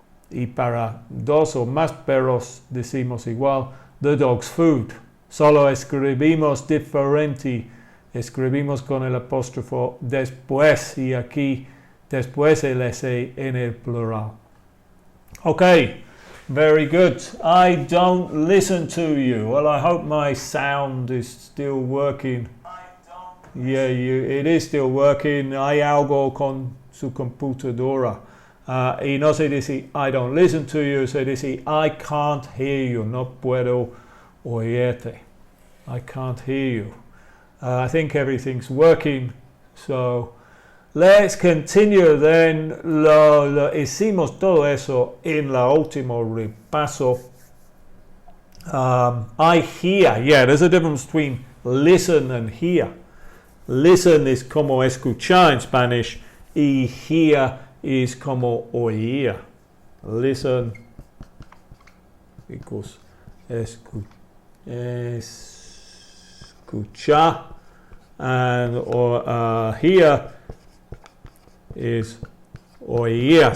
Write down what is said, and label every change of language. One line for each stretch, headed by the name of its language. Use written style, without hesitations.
Spanish: Y para dos o más perros decimos igual
English: the dog's food.
Spanish: Solo escribimos diferente. Escribimos con el apóstrofo después y aquí después el s en el plural.
English: Okay, very good. I don't listen to you. Well, I hope my sound is still working. Yeah, it is still working.
Spanish: Hay algo con su computadora. Y no se dice
English: I don't listen to you,
Spanish: se dice
English: I can't hear you.
Spanish: No puedo oírte.
English: I can't hear you. I think everything's working. So let's continue then.
Spanish: Lo hicimos todo eso en la último repaso.
English: I hear. Yeah, there's a difference between listen and hear.
Spanish: Listen es como escuchar en Spanish y hear es como oír.
English: Listen equals escuchar and hear is oír.